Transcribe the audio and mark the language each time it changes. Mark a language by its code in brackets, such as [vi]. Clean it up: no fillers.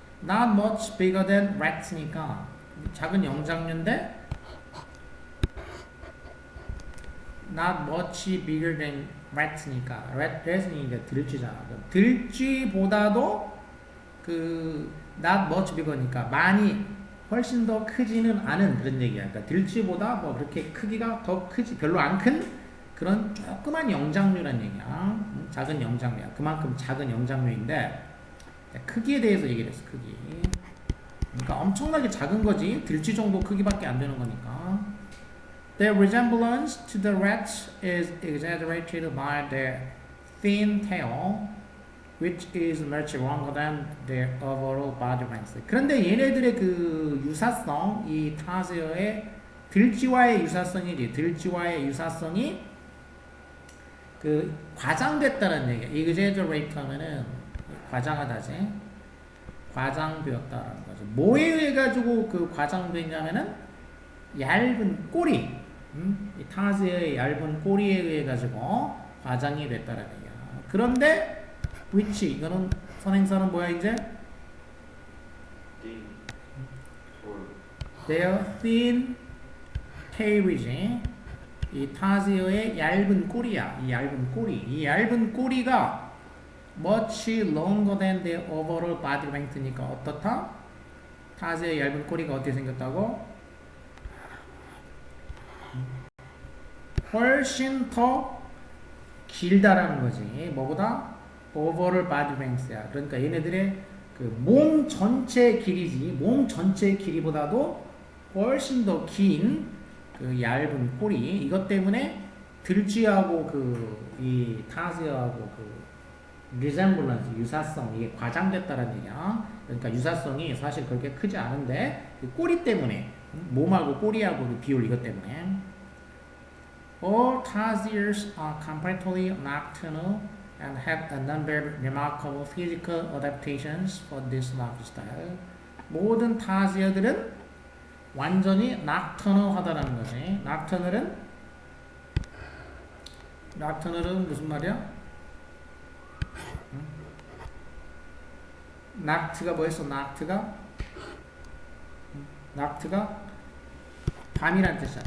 [en] Not much bigger than rats니까 [ko] 작은 영장류인데 [en] not much bigger than rats니까 rat이 [ko] 이제 들쥐잖아. 들쥐보다도 그 [en] not much bigger [ko] 니까 많이 훨씬 더 크지는 않은 그런 얘기야. 그러니까 들쥐보다 뭐 그렇게 크기가 더 크지 별로 안 큰 그런 조그만 영장류란 얘기야. 작은 영장류야. 그만큼 작은 영장류인데 크기에 대해서 얘기를 했어. 크기. 그러니까 엄청나게 작은 거지. 들쥐 정도 크기밖에 안 되는 거니까. [en] Their resemblance to the rats is exaggerated by their thin tail. which is much longer than their overall body length. [ko] 그런데 얘네들의 그 유사성, 이 타스어의 들쥐와의 유사성이지. 들쥐와의 유사성이 그 과장됐다는 얘기야. exaggerate 하면은 과장하다지. 과장되었다라는 거죠. 뭐에 의해 가지고 그 과장됐냐면은 얇은 꼬리. 이 타스의 얇은 꼬리에 의해 가지고 과장이 됐다는 얘기야. 그런데 which 이거는 선행사는 뭐야 이제? [en] thin, tall, Their thin tail이지. [ko] 이 타스의 얇은 꼬리야. 이 얇은 꼬리. 이 얇은 꼬리가 [en] much longer than their overall body length니까 어떻다? [ko] 타스의 얇은 꼬리가 어떻게 생겼다고? 훨씬 더 길다라는 거지. 뭐보다? [en] overall body length야. [ko] 그러니까 얘네들의 그 몸 전체 길이지. 몸 전체 길이보다도 훨씬 더 긴 그 얇은 꼬리. 이것 때문에 들쥐하고 그 이 타스하고 그 resemblance 유사성 이게 과장됐다는 얘기야. 그러니까 유사성이 사실 그렇게 크지 않은데 그 꼬리 때문에 몸하고 꼬리하고 비율 이것 때문에 [en] all tarsiers are comparatively nocturnal and have a number of remarkable physical adaptations for this lifestyle. [ko] 모든 타시어들은 완전히 nocturnal하다라는 거지. nocturnal은 무슨 말이야? noct가 뭐였어? noct가 밤이란 뜻이야.